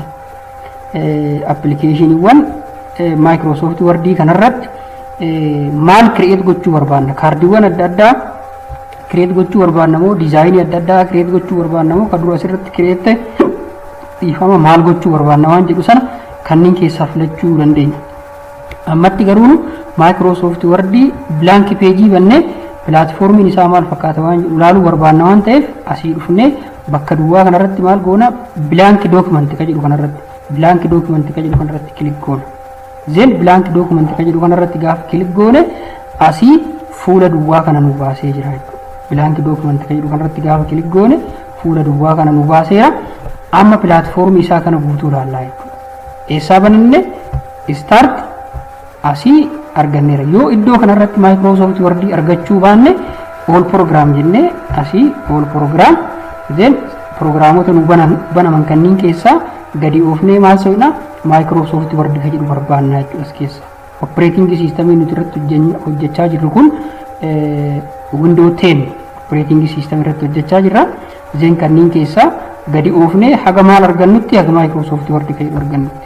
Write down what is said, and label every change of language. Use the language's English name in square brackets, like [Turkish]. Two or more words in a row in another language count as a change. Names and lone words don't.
[Oromo] Applicationiiwwan Microsoft Word kanarratti maal create gochuu barbaanna kaardiiwwan adda addaa create gochuu barbaanna moo dizaayinii adda addaa create gochuu barbaanna moo kan dura asirratti create dhiifama maal gochuu barbaanna waan jedhu sana kanneen keessaa filachuu dandeenya. Ammatti garuu Microsoft Word [English] blank page [Oromo] bannee platformiin isaa maal fakkaata waan jedhu laaluu barbaanna waan ta'eef asii dhufnee bakka duwwaa kanarratti maal goona [English] blank document [Oromo] kan jedhu kanarratti click goona. Then [English] blank document [Oromo] kan jedhu kanarratti gaafa click goone asii fuula duwwaa kana nu baasee jira. [English] Blank document [Oromo] kan jedhu kanarratti gaafa click goone fuula duwwaa kana nu baaseera. Amma platformii isaa kana guutuu laallaa jechuudha. Eessaa bananne start asii arganneera. Yoo iddoo kanarratti Microsoft Word argachuu baanne [English] all program [Oromo] jennee asii [English] all program [Oromo] then programoota nu banaman kanneen keessaa gadi oofnee maal so'ina Microsoft Word kan jedhu barbaannaa jechuudha as keessa. [English] Operating system [Oromo] nuti irratti hojjechaa jirru kun Windows 10 [English] operating system [Oromo] irratti hojjechaa jirra. Then kanneen keessaa gadi oofnee haga maal argannutti haga Microsoft Word kan jedhu argannutti.